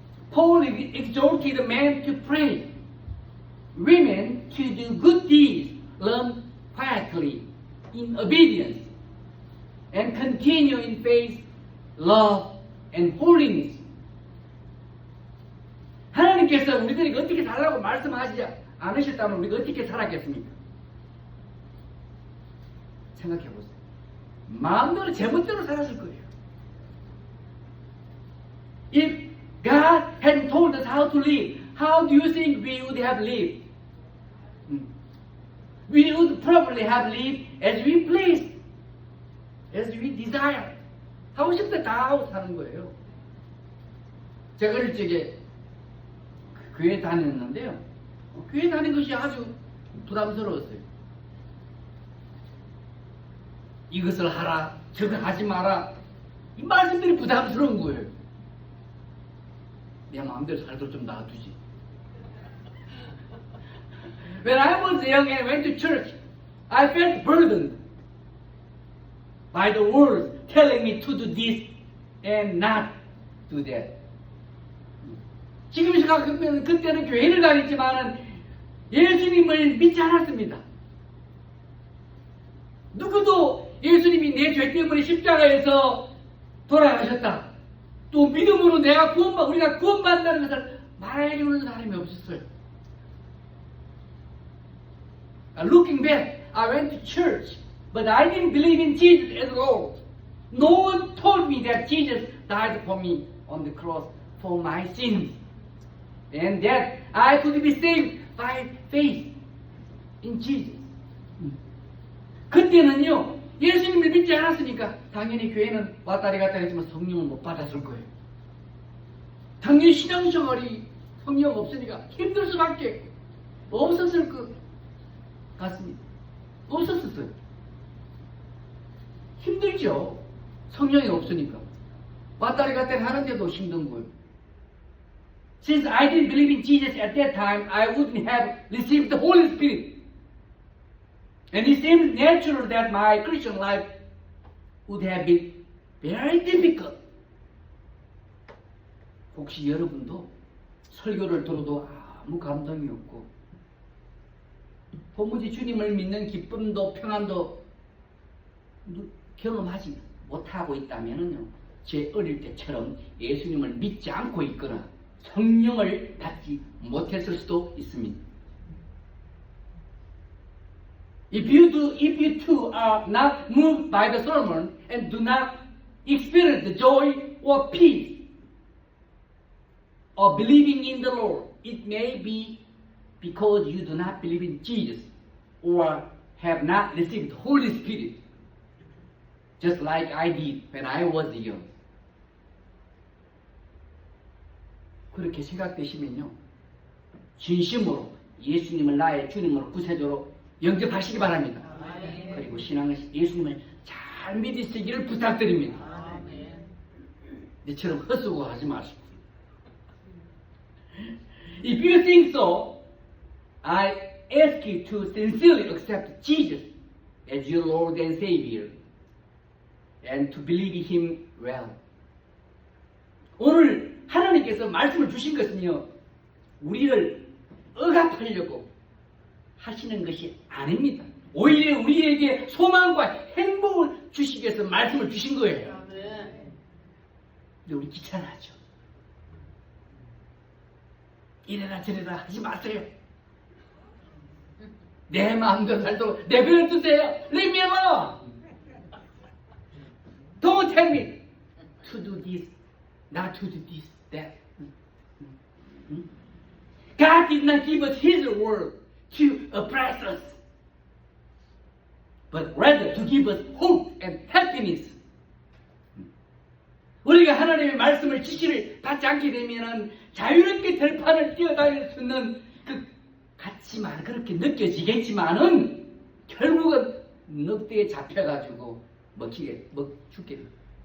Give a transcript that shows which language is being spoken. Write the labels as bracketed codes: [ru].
[en] Paul exhorted men to pray, women to do good deeds, learn quietly in obedience, and continue in faith, love, and holiness. [ko] 하나님께서 우리들에게 어떻게 살라고 말씀하시지 않으셨다면 우리가 어떻게 살았겠습니까? 생각해 보세요. 마음대로 제멋대로 살았을 거예요. [en] If God hadn't told us how to live, how do you think we would have lived? We would probably have lived as we pleased, as we desire. [ko] 하고 싶다 다 하고 사는 거예요. 제가 일찍에 교회 다녔는데요. 교회 다니는 것이 아주 부담스러웠어요. 이것을 하라, 저거 하지 마라. 이 말씀들이 부담스러운 거예요. 내 마음대로 살도 좀 놔두지. [en] When I was young and went to church, I felt burdened by the words telling me to do this and not do that. [ko] 지금 생각하면 그때는 교회를 다녔지만은 예수님을 믿지 않았습니다. 누구도 예수님이 내 죄 때문에 십자가에서 돌아가셨다. 또 믿음으로 우리가 구원받는다는 것을 말해주는 사람이 없었어요. [en] Looking back, I went to church, but I didn't believe in Jesus at all. No one told me that Jesus died for me on the cross for my sins, and that I could be saved by faith in Jesus. [ko] 그때는요, 예수님을 믿지 않았으니까 당연히 교회는 왔다리 갔다 했지만 성령을 못 받았을 거예요. 당연히 신앙생활이 성령 없으니까 힘들 수밖에 없었을 것 같습니다. 없었어요. 힘들죠. 성령이 없으니까. 왔다리 갔다리 하는데도 힘든 거예요. [en] Since I didn't believe in Jesus at that time, I wouldn't have received the Holy Spirit. And it seemed natural that my Christian life would have been very difficult. [ko] 혹시 여러분도 설교를 들어도 아무 감동이 없고 도무지 주님을 믿는 기쁨도 평안도 경험하지 못하고 있다면요, 제 어릴 때처럼 예수님을 믿지 않고 있거나 성령을 받지 못했을 수도 있습니다. [en] If you too are not moved by the sermon and do not experience the joy or peace of believing in the Lord, it may be because you do not believe in Jesus or have not received the Holy Spirit, just like I did when I was young. [ko] 그렇게 생각되시면요, 진심으로 예수님을 나의 주님으로 구세주로 영접하시기 바랍니다. 그리고 신앙은 예수님을 잘 믿으시기를 부탁드립니다. 이처럼 헛수고하지 마시고. [en] If you think so, I ask you to sincerely accept Jesus as your Lord and Savior and to believe Him well. [ko] 오늘 하나님께서 말씀을 주신 것은요, 우리를 억압하려고 하시는 것이 아닙니다. 오히려 우리에게 소망과 행복을 주시기 위해서 말씀을 주신 거예요. 근데 우리 귀찮아하죠. 이래라 저래라 하지 마세요. 내 마음대로 살도록 내버려 두세요. [en] Leave me alone. Don't tell me to do this, not to do this, that. God did not give us His word to oppress us, but rather to give us hope and happiness. [ko] 우리가 하나님의 말씀을 지시를 받지 않게 되면은 자유롭게 들판을 뛰어다닐 수 있는 그 같지만 그렇게 느껴지겠지만은 결국은 늑대에 잡혀가지고 죽게 됩니다.